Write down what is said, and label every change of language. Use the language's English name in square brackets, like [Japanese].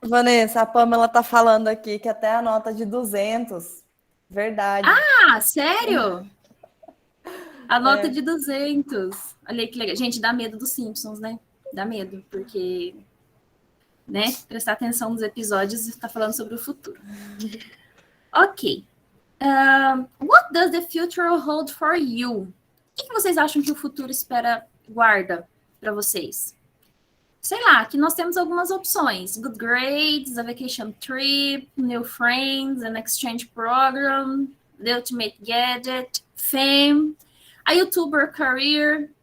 [Portuguese] Vanessa, a Pamela tá falando aqui que até a nota de 200. Verdade. Ah, sério? A nota de 200. Olha aí que legal. Gente, dá medo dos Simpsons, né? Dá medo, porque, né, prestar atenção nos episódios e está falando sobre o futuro. Ok. [English] What does the future hold for you? [Portuguese] O que vocês acham que o futuro guarda para vocês? Sei lá, aqui nós temos algumas opções. [English] Good grades, a vacation trip, new friends, an exchange program, the ultimate gadget, fame, a YouTuber career.